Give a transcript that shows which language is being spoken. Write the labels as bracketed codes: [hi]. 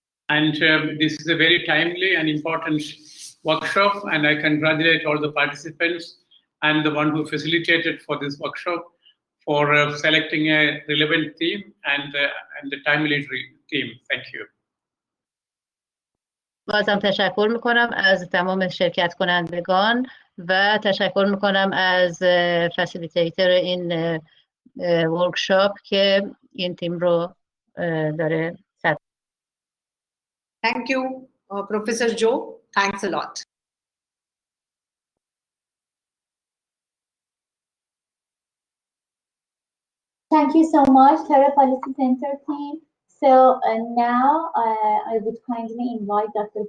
[en] And this is a very timely and important workshop, and I congratulate all the participants and the one who facilitated for this workshop for selecting a relevant theme and the timely theme. Thank you. [fa] بازم تشکر میکنم از تمام شرکت کنندگان و تشکر میکنم از فسیلیتیتر این ورکشاپ که این تیم رو داره. [en] Thank you, Professor Joe. Thanks a lot. Thank you so much, Terre Policy Center team. So now I would kindly invite Dr.